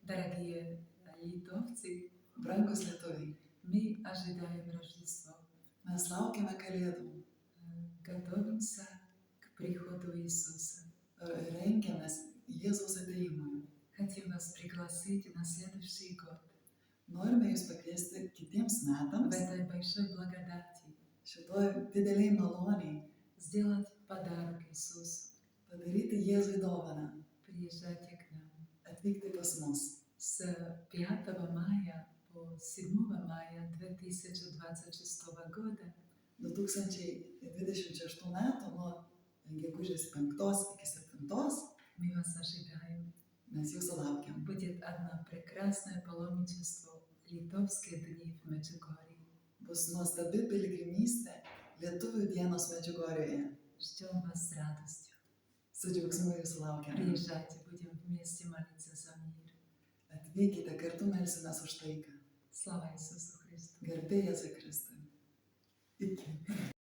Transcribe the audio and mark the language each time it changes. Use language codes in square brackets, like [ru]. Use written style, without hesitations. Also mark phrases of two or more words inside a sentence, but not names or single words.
[ru] Дорогие литовцы, [lt] Brangus lietuviai, [ru] мы ожидаем Рождество, [lt] mes laukiame Kalėdų, [ru] готовимся к приходу Иисуса. [lt] rengiamės Jėzaus ateimui. [ru] Хотим вас пригласить на следующий год [lt] Norime jūs pakviesti kitiems [ru] в [lt] metams [ru] этой большой благодати [lt] šitoj dideliai maloniai [ru] сделать подарок Иисусу. [lt] padaryti Jėzui dovaną, [ru] Приезжайте к нам. [lt] atvykti pas mus. [ru] С 5 мая по 7 мая 2026 года [lt] 2026 metų nuo gegužės 5 iki 7 [ru] мы вас ожидаем. [lt] mes jūsų laukiam. [ru] Будет одно прекрасное паломничество «Литовские дни в Меджугорье». [lt] Bus nuostabi piligrimystė Lietuvių dienos Medžiugorjėje. [ru] Ждем вас с радостью. [lt] Su džiaugsmu jūsų laukiam. [ru] Приезжайте, будем вместе молиться за мир. [lt] Atvykite, kartu melsimės už taiką. [ru] Слава Иисусу Христу! [lt] Garbė Jėzui Kristui. Iki.